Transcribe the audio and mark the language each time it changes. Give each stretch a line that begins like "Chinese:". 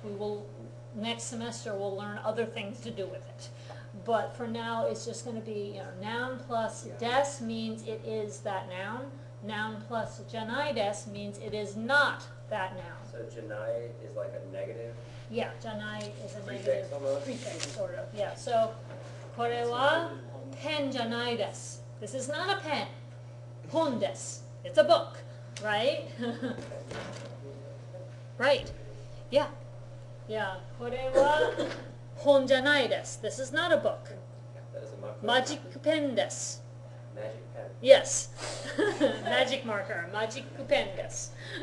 English: We will, next semester, we'll learn other things to do with it. But for now, it's just going to be, noun plus des means it is that noun. Noun plus janaides means it is not that noun. So janai is like a negative Yeah, janai is a prefix negative almost? prefix, sort of. Yeah, so,
Japanese: これは pen じゃないです.
English: This is not a pen.
Japanese: 本です.
English: It's a book, right? Right. Yeah. Yeah.
Japanese: これは本じゃないです.
English: This is not a book. That is a Magic pen
Japanese: です.
English: magic pen. Yes. Magic marker. Magic pen
Japanese: です.